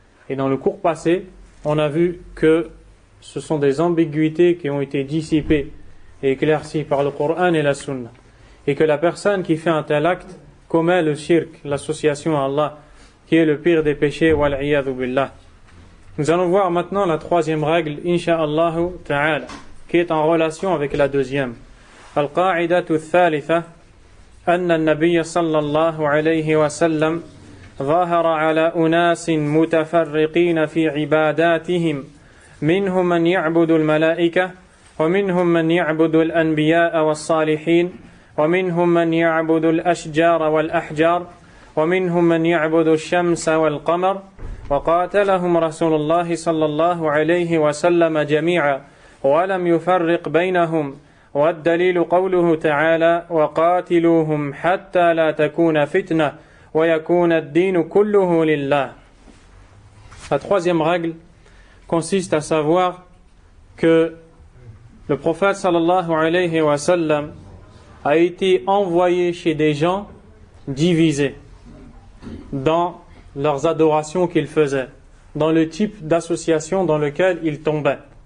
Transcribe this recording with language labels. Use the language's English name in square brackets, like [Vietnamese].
[French] Et dans le cours passé, on a vu que ce sont des ambiguïtés qui ont été dissipées et éclaircies par le Coran et la Sunna. Et que la personne qui fait un tel acte commet le shirk, l'association à Allah, qui est le pire des péchés, [Arabic] wal-iyadhu billah. [French] Nous allons voir maintenant la 3e règle, insha'Allah ta'ala, qui est en relation avec la deuxième. [Arabic] Al-qa'idatu thalitha, anna an-nabiyya sallallahu alayhi wa sallam ظهر على أناس متفرقين في عباداتهم منهم من يعبد الملائكة ومنهم من يعبد الأنبياء والصالحين ومنهم من يعبد الأشجار والأحجار ومنهم من يعبد الشمس والقمر وقاتلهم رسول الله صلى الله عليه وسلم جميعا ولم يفرق بينهم والدليل قوله تعالى وقاتلوهم حتى لا تكون فتنة ويكون الدين كله لله. [French] La 3e règle consiste à savoir que le prophète [Arabic] sallallahu alayhi wa sallam [French] a été envoyé chez des gens divisés dans leurs adorations qu'ils faisaient, dans le type d'association dans lequel ils tombaient.